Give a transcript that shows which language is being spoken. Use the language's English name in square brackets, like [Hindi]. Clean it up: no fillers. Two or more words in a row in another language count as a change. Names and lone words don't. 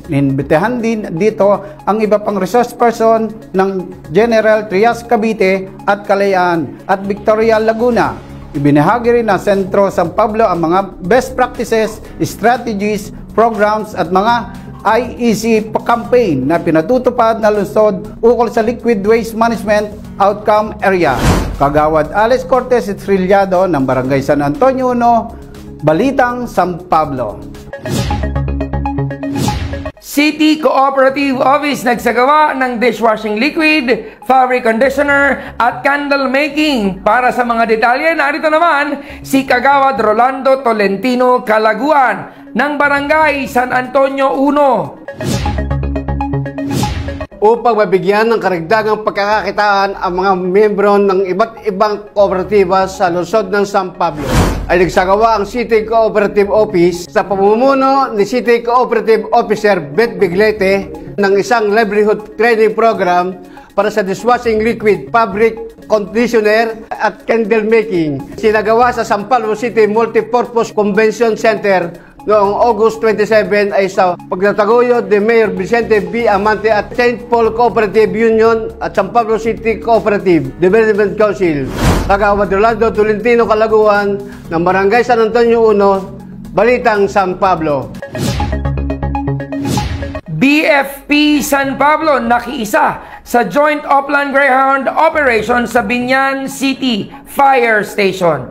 [Filipino] Ninbitehan din dito ang iba pang resource person ng General Trias Cavite at Kalayaan at Victoria Laguna. Ibinahagi rin ng Sentro San Pablo ang mga [English] best practices, strategies, programs [Filipino] at mga [English] IEC campaign [Filipino] na pinatutupad na lungsod ukol sa [English] liquid waste management outcome area. [Filipino] Kagawad Alex Cortez Estrellado ng Barangay San Antonio 1, Balitang, San Pablo. City Cooperative Office nagsagawa ng [English] dishwashing liquid, fabric conditioner [Filipino] at [English] candle making. [Filipino] Para sa mga detalye, narito naman si Kagawad Rolando Tolentino Calaguan ng Barangay San Antonio 1. Upang mabigyan ng karagdagang pagkakakitaan ang mga miyembro ng iba't ibang kooperatiba sa lungsod ng San Pablo, ay nagsagawa ang City Cooperative Office sa pamumuno ni City Cooperative Officer Beth Biglete ng isang [English] livelihood training program [Filipino] para sa [English] dishwashing liquid, fabric conditioner [Filipino] at [English] candle making. [Filipino] Sinagawa sa San Pablo City Multipurpose Convention Center noong August 27 ay sa pagtataguyod ni Mayor Vicente B. Amante at St. Paul Cooperative Union at San Pablo City Cooperative Development Council. Kagawad Rolando Tolentino Calaguan ng Barangay San Antonio 1, Balitang, San Pablo. BFP San Pablo nakiisa sa Joint Upland Greyhound Operation sa Binyan City Fire Station.